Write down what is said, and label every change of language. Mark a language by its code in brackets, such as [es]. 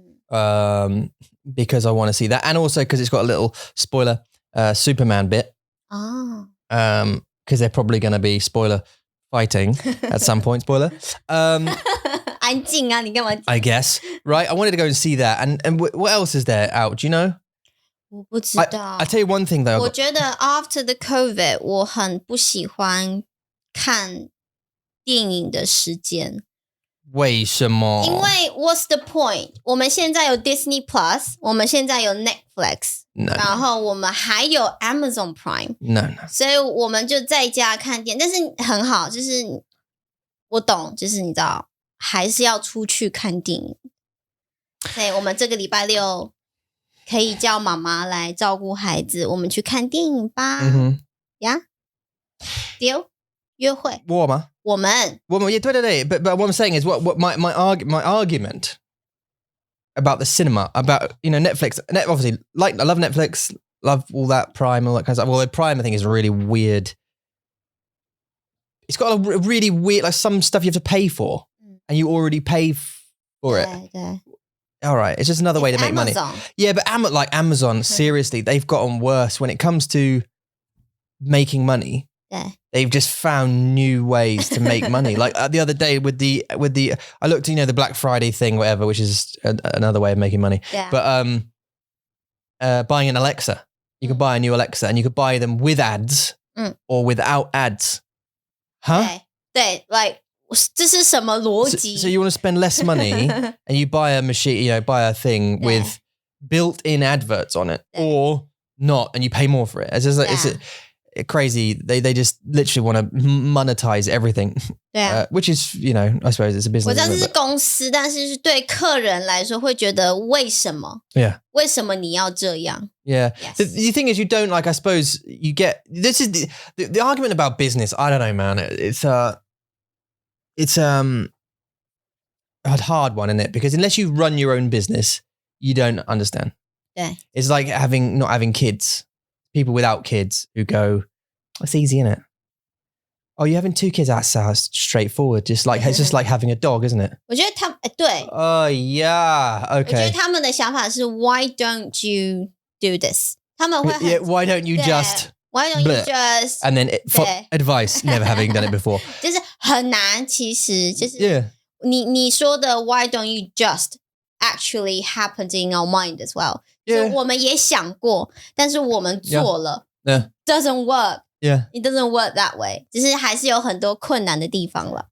[en] Because I want to see that. And also because it's got a little spoiler Superman bit. Because they're probably going to be spoiler fighting at some point. Spoiler. [zh] 安静啊，你干嘛？ [en] I guess. Right. I wanted to go and see that. And what else is there out? Do you know? [zh] 我不知道。 [en] I tell you one thing though. [zh] 我觉得 [en] after the COVID [zh] 我很不喜欢看电影的时间。为什么？因为 [en] what's the point？ [zh] 我们现在有 Disney Plus， 我们现在有 Netflix， 然后我们还有 Amazon Prime， 所以我们就在家看电影。但是很好，就是我懂，就是你知道，还是要出去看电影。对，我们这个礼拜六可以叫妈妈来照顾孩子，我们去看电影吧。呀，丢约会。我吗？我们 [en] yeah, 对 but what I'm saying is what my argument about the cinema, about Netflix, obviously I love Netflix, love all that Prime, all that kind of stuff. Well, Prime I think is really weird. It's got a really weird, like some stuff you have to pay for and you already pay for it. All right, it's just another way to make Amazon. money. Yeah, but Amazon, seriously, they've gotten worse when it comes to making money. They've just found new ways to make money. Like the other day with the I looked, the Black Friday thing, whatever, which is another way of making money. But buying an Alexa, you can buy a new Alexa, and you could buy them with ads or without ads. Huh? [zh] 对 like 这是什么逻辑? [en] So you want to spend less money and you buy a machine, buy a thing with built-in adverts on it, or not, and you pay more for it. It's just like it's crazy. They just literally want to monetize everything. Which is, I suppose it's a business. [zh] 我知道这是公司，但是对客人来说会觉得为什么？为什么你要这样？ [en] Yeah. Yes. The thing is, you don't I suppose you get, this is the argument about business. I don't know, man. It's a hard one, isn't it? Because unless you run your own business, you don't understand. It's like not having kids. People without kids who go, it's easy, isn't it? Oh, you're having 2 kids? That's straightforward. It's just like having a dog, isn't it? [zh] 我觉得他对。 [en] Oh yeah, okay. [zh] 我觉得他们的想法是 [en] Why don't you do this? [zh] 他们会很 [en] Why don't you just? Why don't you just? And then for advice, never having done it before. [zh] 就是很难，其实就是你说的 [en] Why don't you just actually happened in our mind as well. [zh] 就我们也想过，但是我们做了 [en] doesn't work. It doesn't work that way. [zh] 只是还是有很多困难的地方了。